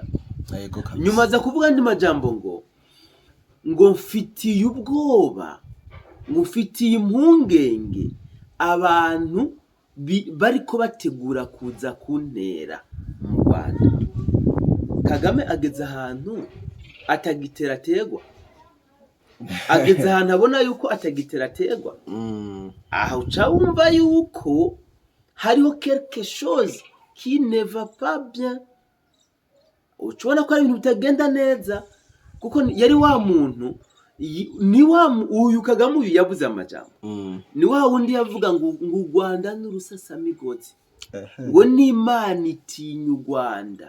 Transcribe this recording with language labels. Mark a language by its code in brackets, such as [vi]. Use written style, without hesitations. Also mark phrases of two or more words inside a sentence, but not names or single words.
[rn] Nyuma za kuvuga andi majambo ngo mfitiye ubwoba, ngo mfitiye impungenge abantu bariko bategura kuza kuntera mu Rwanda. Kagame ageze ahantu atagiterategwa, ageze ahantu abona yuko atagiterategwa. Aha uca wumva yuko hariho [fr] quelque chose qui ne va pas bien. [rn] Ucubona ko ari ibintu bitagenda neza, kuko yari wa muntu ni uyu Kagame uyu yavuze amajambo, ni wa wundi yavuga ngo u Rwanda n'urusasamigozi, ngo n'Imana itinya u Rwanda.